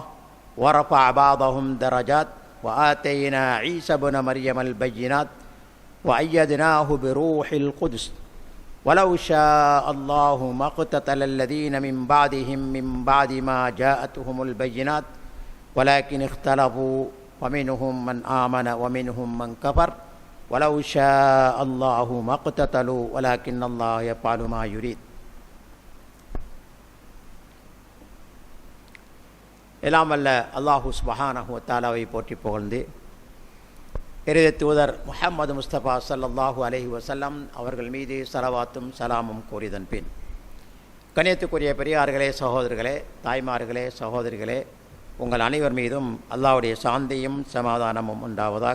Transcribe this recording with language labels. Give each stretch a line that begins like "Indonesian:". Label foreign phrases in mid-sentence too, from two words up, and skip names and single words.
Arabic: ورفع بعضهم درجات وآتينا عيسى ابن مريم البينات وأيدناه بروح القدس ولو شاء الله ما اقتتل الذين من بعدهم من بعد ما جاءتهم البينات ولكن اختلفوا ومنهم من آمن ومنهم من كفر ولو شاء الله ما اقتتلوا ولكن الله يفعل ما يريد.
Tamil: எல்லாம் வல்ல
Arabic: الله سبحانه وتعالى
Tamil: போற்றி புகழ்ந்து இறுதி தூதர் முஹம்மது முஸ்தபா
Arabic: صلى الله عليه وسلم
Tamil: அவர்கள் மீது ஸலவாத்தும் சலாமும் கூறியதன் பின், கண்ணியத்துக்குரிய பெரியார்களே, சகோதரர்களே, தாய்மார்களே, சகோதரிகளே, உங்கள் அனைவர் மீதும் அல்லாஹ்வுடைய சாந்தியும் சமாதானமும் உண்டாவதாக.